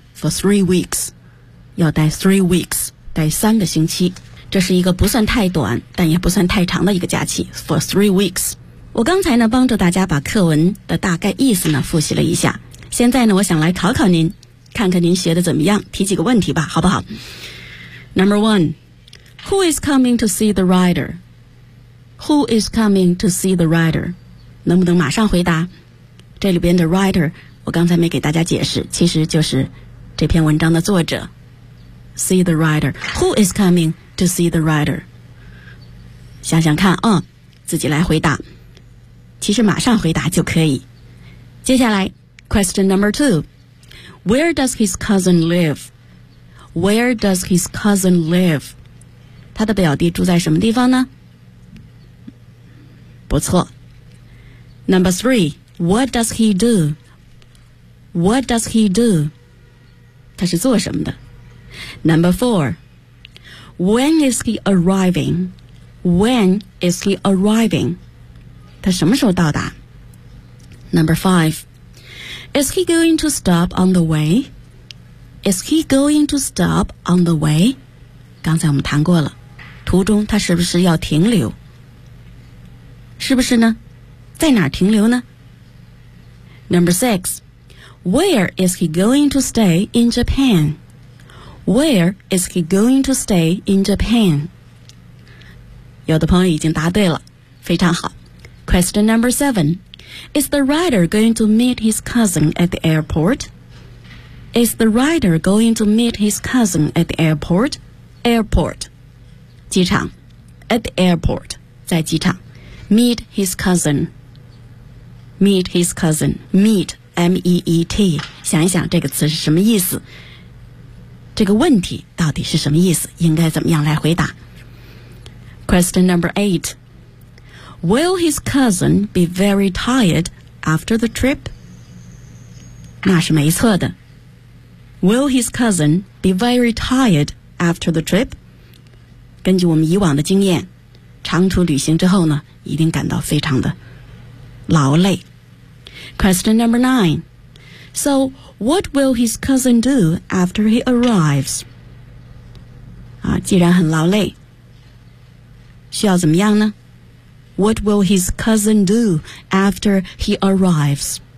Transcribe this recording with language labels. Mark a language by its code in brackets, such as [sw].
[zh] For 3 weeks，要待 3 weeks，待三个星期。这是一个不算太短但也不算太长的一个假期， For 3 weeks。我刚才呢帮助大家把课文的大概意思呢复习了一下，现在呢我想来考考您，看看您学的怎么样，提几个问题吧，好不好？ [en] Number one， Who is coming to see the rider? Who is coming to see the rider? 能不能马上回答？ [zh] 这里边的 rider 我刚才没给大家解释，其实就是这篇文章的作者。 [en] See the rider， Who is coming to see the rider? [zh] 想想看啊，自己来回答，其实马上回答就可以。 [en] 接下来 Question number two. Where does his cousin live? Where does his cousin live? [zh] 他的表弟住在什么地方呢？ [en] 不错。 Number three. What does he do? What does he do? 他是做什么的？ Number four. When is he arriving? When is he arriving? 他什么时候到达？ Number five. Is he going to stop on the way? Is he going to stop on the way? [zh] 刚才我们谈过了，途中他是不是要停留？是不是呢？在哪儿停留呢？ [en] Number six, where is he going to stay in Japan? Where is he going to stay in Japan? [zh] 有的朋友已经答对了，非常好。 [en] Question number seven. Is the rider going to meet his cousin at the airport? Is the rider going to meet his cousin at the airport? [zh] Airport, 机场 At the airport, 在机场 Meet his cousin Meet, M-E-E-T 想一想这个词是什么意思，这个问题到底是什么意思，应该怎么样来回答。 [en] Question number eightWill his cousin be very tired after the trip? 那是没错的。 Will his cousin be very tired after the trip? [zh] 根据我们以往的经验，长途旅行之后呢，一定感到非常的劳累。 [en] Question number nine. So, what will his cousin do after he arrives? [zh] 啊，既然很劳累，需要怎么样呢？ [en] What will his cousin do after he arrives?